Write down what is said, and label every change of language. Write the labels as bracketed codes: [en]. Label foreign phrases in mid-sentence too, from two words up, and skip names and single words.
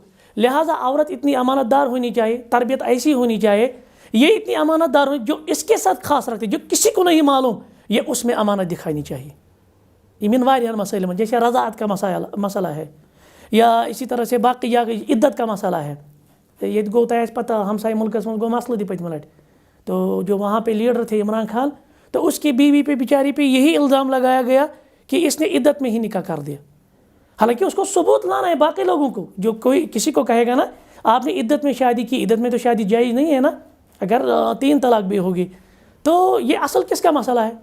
[ur] لہٰذا عورت اتنی امانت دار ہونی چاہیے، تربیت ایسی ہونی چاہیے، یہ اتنی امانت دار ہونی جو اس کے ساتھ خاص رکھتے، جو کسی کو نہیں معلوم، یہ اس میں امانت دکھانی چاہیے۔ [ks] یہ من واریاں [ur] مسائل میں جیسے رضاعت کا مسئلہ ہے، یا اسی طرح سے باقی یا عدت کا مسئلہ ہے۔ [ks] یہ گو تہ پتہ ہمسائے ملکس من گو مسئلہ دی پتمہ لٹہ، [ur] تو جو وہاں پہ لیڈر تھے عمران خان، تو اس کی بیوی پہ بیچاری پہ یہی الزام لگایا گیا کہ اس نے عدت میں ہی نکاح کر دیا، حالانکہ اس کو ثبوت لانا ہے باقی لوگوں کو۔ جو کوئی کسی کو کہے گا نا آپ نے عدت میں شادی کی، عدت میں تو شادی جائز نہیں ہے نا، اگر 3 طلاق بھی ہوگی، تو یہ اصل کس کا مسئلہ ہے؟